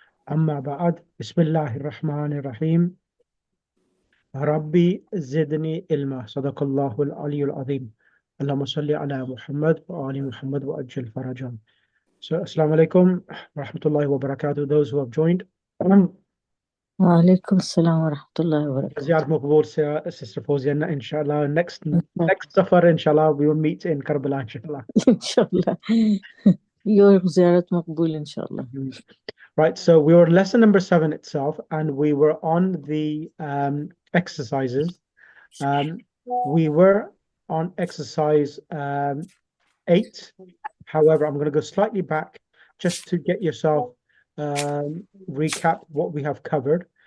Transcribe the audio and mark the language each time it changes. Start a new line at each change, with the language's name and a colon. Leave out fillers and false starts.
Arabic: أما بعد، بسم الله الرحمن الرحيم. ربي زدني علما. صدق الله العلي العظيم. اللهم صل على محمد وآل محمد وأجل فرجهم.
English: So,
Arabic: Assalamu alaikum wa rahmatullahi wa barakatuh.
English: Those who have joined.
Arabic: وعليكم السلام ورحمة الله وبركاته.
English: Ziyarat Maqbool, Sister Fawzia, inshallah. Next safar, inshallah, we will meet in Karbala, inshallah.
Arabic: إن شاء الله. Your زيارة مقبول إن شاء الله.
English: Right, so we were lesson number 7 itself, and we were on the exercises. We were on exercise 8. However, I'm going to go slightly back just to get yourself recap what we have covered.